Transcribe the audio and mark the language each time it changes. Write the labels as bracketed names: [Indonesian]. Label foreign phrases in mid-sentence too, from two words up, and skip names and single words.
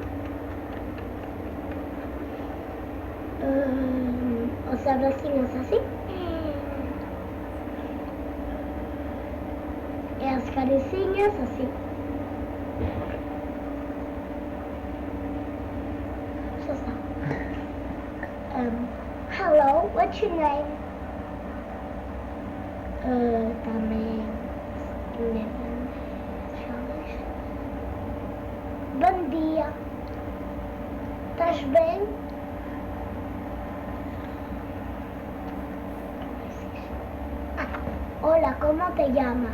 [Galician] Os abraciños así. E as cariciñas así. Xa está. [English] Hello, what's your name? [Galician] Tamén Bon día. Estás ben? [Spanish] Hola, ¿cómo te llamas?